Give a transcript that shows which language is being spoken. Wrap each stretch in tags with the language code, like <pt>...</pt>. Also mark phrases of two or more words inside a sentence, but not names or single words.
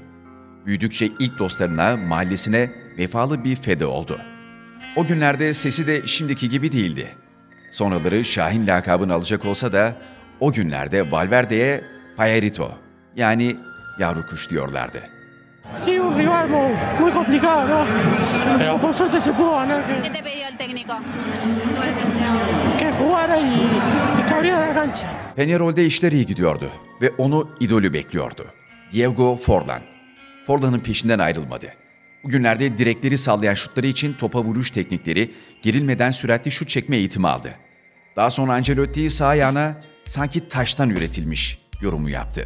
<tr>Büyüdükçe ilk dostlarına, mahallesine vefalı bir fede oldu. O günlerde sesi de şimdiki gibi değildi. Sonraları Şahin lakabını alacak olsa da o günlerde Valverde'ye Pajarito yani yavru kuş diyorlardı.</tr> <es>Sí, un rival muy complicado, ¿no? Pero por suerte se pudo ganar. ¿Qué te pidió el técnico? Que jugara y que abriera la cancha.</es> <tr>Peñarol'de işler iyi gidiyordu ve onu idolü bekliyordu. Diego Forlán. Forlán'ın peşinden ayrılmadı. Bugünlerde direkleri sallayan şutları için topa vuruş teknikleri, gerilmeden süratli şut çekme eğitimi aldı. Daha sonra Ancelotti sağ ayağına sanki taştan üretilmiş yorumu yaptı.</tr>